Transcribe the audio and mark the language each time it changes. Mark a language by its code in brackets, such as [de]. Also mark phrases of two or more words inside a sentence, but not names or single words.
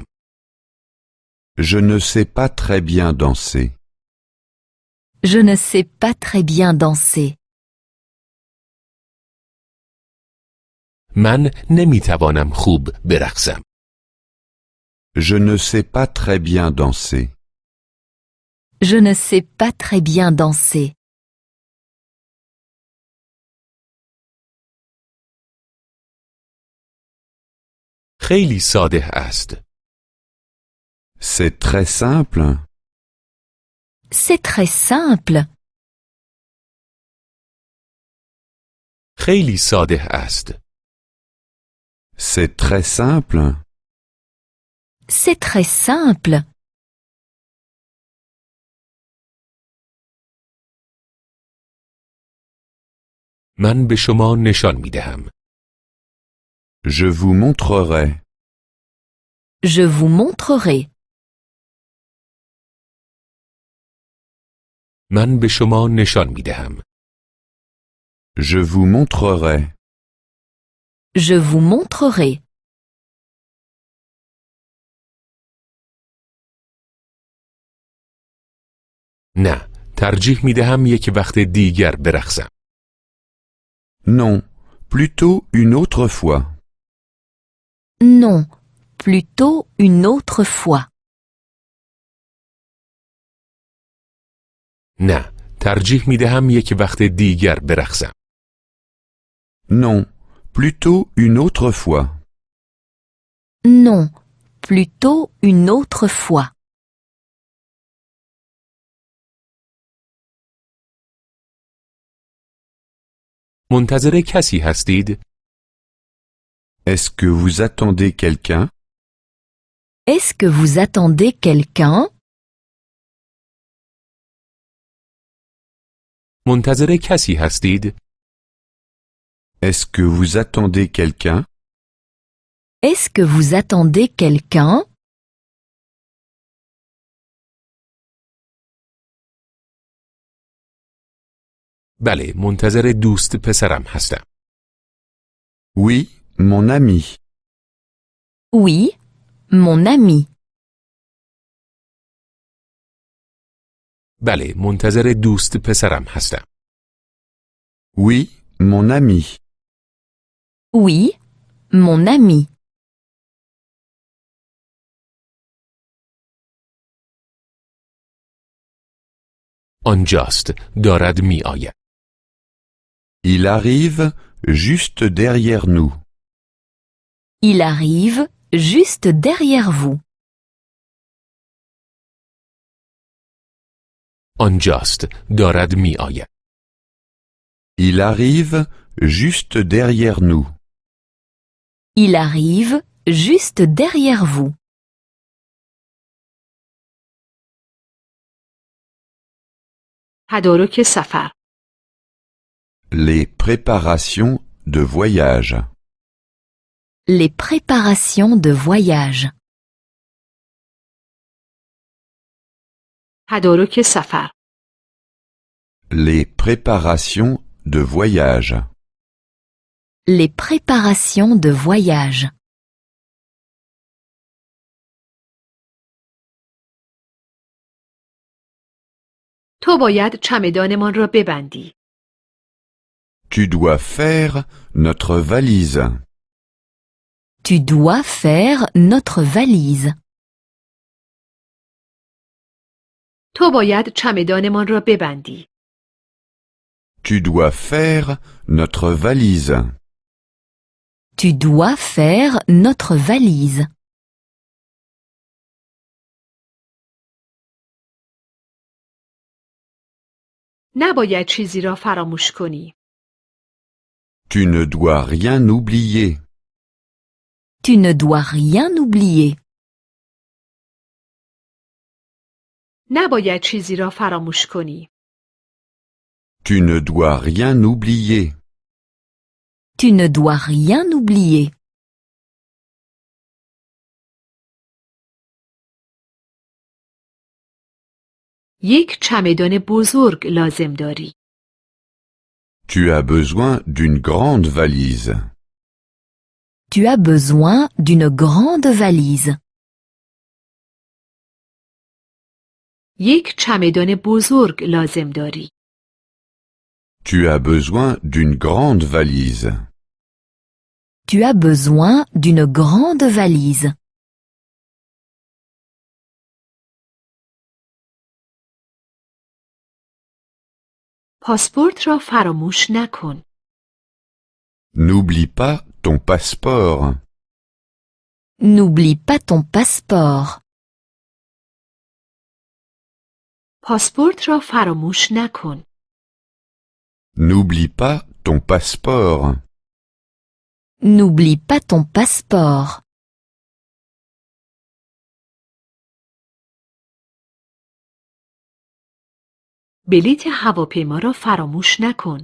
[fr] Je ne sais pas très bien danser. Je ne sais pas très bien danser. [fa] من نمی توانم خوب برقصم. [fr] Je ne sais pas très bien danser. Je ne sais pas très bien danser. [fa] خیلی ساده است. [fr] C'est très simple. C'est très simple. [fa] خیلی ساده است. [fr] C'est très simple. C'est très simple. [fa] من به شما نشان می دهم. [fr] Je vous montrerai. Je vous montrerai. [fa] من به شما نشان می دهم. [fr] Je vous montrerai. Je vous montrerai. [fa] نه، ترجیح می دهم یک وقت دیگر برقصم. [fr] Non, plutôt une autre fois. Non, plutôt une autre fois. [fa] نه، ترجیح می دهم یک وقت دیگر برقصم. [fr] Non, plutôt une autre fois. Non, plutôt une autre fois. [fa] منتظر کسی هستید؟ [fr] Est-ce que vous attendez quelqu'un? Est-ce que vous attendez quelqu'un? [fa] منتظر کسی هستید؟ [fr] Est-ce que vous attendez quelqu'un? Est-ce que vous attendez quelqu'un? [fa] بله، منتظر دوست پسرم هستم. [fr] Oui, mon ami. Oui, mon ami. [fa] بله، منتظر دوست پسرم هستم. [fr] Oui, mon ami. Oui, mon ami. [fa] آنجاست، دارد می آید. [fr] Il arrive juste derrière nous. Il arrive juste derrière vous. [fa] آنجاست، دارد می آید. [fr] Il arrive juste derrière nous. Il arrive juste derrière vous. [fa] تدارک سفر. [fr] Les préparations de voyage. Les préparations de voyage. [fa] تدارک سفر. [fr] Les préparations de voyage. Les préparations de voyage. [fa] تو باید چمدانمان را ببندی. [fr] Tu dois faire notre valise. Tu dois faire notre valise. [fa] تو باید چمدانمان را ببندی. [fr] Tu dois faire notre valise. Tu dois faire notre valise. [fa] نباید چیزی را فراموش کنی. [fr] Tu ne dois rien oublier. Tu ne dois rien oublier. [fa] نباید چیزی را فراموش کنی. [fr] Tu ne dois rien oublier. Tu ne dois rien oublier. [fa] یک چمدان بزرگ لازم داری. [fr] Tu as besoin d'une grande valise. Tu as besoin d'une grande valise. [fa] یک چمدان بزرگ لازم داری. [fr] Tu as besoin d'une grande valise. Tu as besoin d'une grande valise. [fa] پاسپورت را فراموش نکن. [fr] N'oublie pas ton passeport. N'oublie pas ton passeport. [fa] پاسپورت را فراموش نکن. [fr] N'oublie pas ton passeport. N'oublie pas ton passeport. [fa] بلیط هواپیما را فراموش نکن.